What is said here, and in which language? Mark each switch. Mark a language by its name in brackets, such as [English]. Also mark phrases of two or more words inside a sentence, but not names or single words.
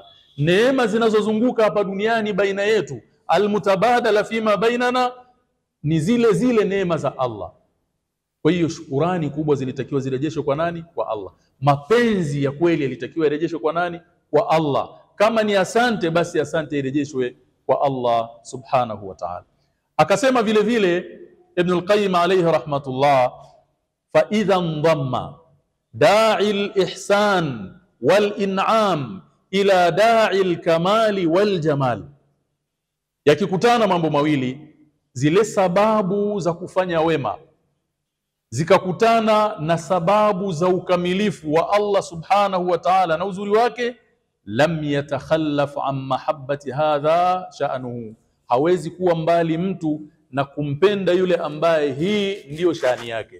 [Swahili] Neema zinazozunguka hapa duniani baina yetu, [Arabic] المتبادلة فيما بيننا, [Swahili] ni zile neema za Allah. Kwa hiyo shukrani kubwa zilitakiwa zirejeshwe kwa nani? Kwa Allah. Mapenzi ya kweli yalitakiwa yarejeshwe kwa nani? Kwa Allah. Kama ni asante, basi asante irejeshwe kwa Allah [Arabic] سبحانه وتعالى. [Swahili] Akasema vile vile [Arabic] Ibn al-Qayyim عليه رحمة الله, فإذا انضم داعي الإحسان والإنعام إلى داعي الكمال والجمال, [Swahili] yakikutana mambo mawili, zile sababu za kufanya wema zikakutana na sababu za ukamilifu wa Allah [Arabic] سبحانه وتعالى [Swahili] na uzuri wake, [Arabic] لم يتخلف عن محبة هذا شأنه, [Swahili] hawezi kuwa mbali mtu na kumpenda yule ambaye hii ndiyo shani yake.